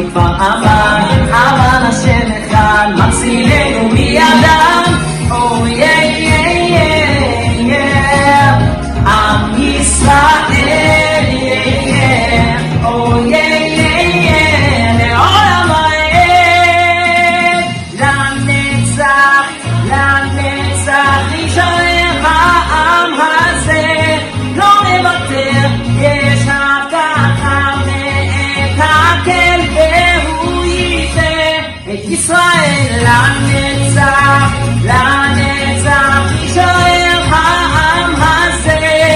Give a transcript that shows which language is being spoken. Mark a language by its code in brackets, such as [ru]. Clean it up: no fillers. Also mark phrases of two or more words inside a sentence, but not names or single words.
[he] אבל, אבל השם אחד מצילנו מידם. [en] Oh yeah, yeah, yeah, yeah. [he] עם ישראל, [en] yeah, yeah. Oh yeah, yeah, yeah. [he] לעולם העד. לנצח, לנצח יישאר העם הזה. לא נוותר, יש הבטחה מאת הקל והוא ייתן את ישראל לנצח, לנצח יישאר העם הזה.